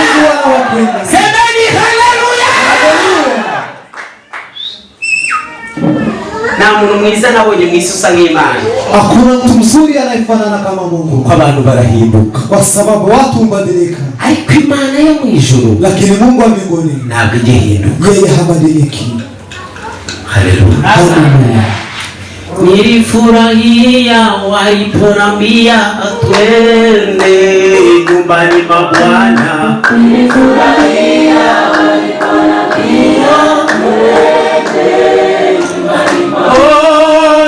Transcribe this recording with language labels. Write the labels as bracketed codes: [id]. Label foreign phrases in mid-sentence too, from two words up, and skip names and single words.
[sw] Mungu anawapenda. Semeni haleluya. Haleluya. [rw] Na muntu mwiza nabonye mwisi usa nk'Imana. [sw] Hakuna mtu mzuri anayefanana kama Mungu. [rw] Kwa abantu barahinduka. [sw] Kwa sababu watu hubadilika. [rw] Ariko Imana yo mu ijuru, [sw] lakini Mungu wa mbinguni [rw] ntabwo igihinduka. [sw] Yeye habadiliki. Haleluya. Haleluya. Nilifurahia waliponambia twende nyumbani mwa Bwana. Nilifurahia waliponambia twende nyumbani mwa Bwana.